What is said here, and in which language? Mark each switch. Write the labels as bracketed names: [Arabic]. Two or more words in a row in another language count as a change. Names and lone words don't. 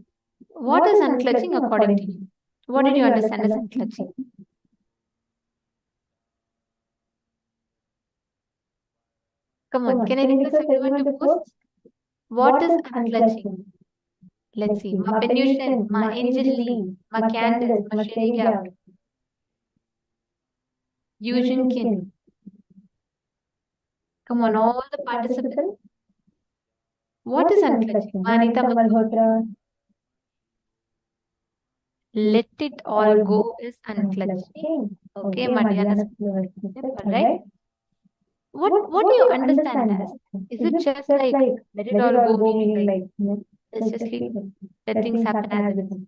[English] What is unclutching according to you? What did you understand as unclutching? Come on, can I request everyone to post? What is unclutching? Let's see. Ma Penution, Ma Angel Lee, Ma Candace, Ma Sherry Eugene Kin. Come on, all the participants. What is unclutching? Ma Anita Malhotra. Let it all go is unclutching. Okay, Madhyana. All right. What do you understand as? Is it just like let it all go, meaning like let's just let things happen as it is?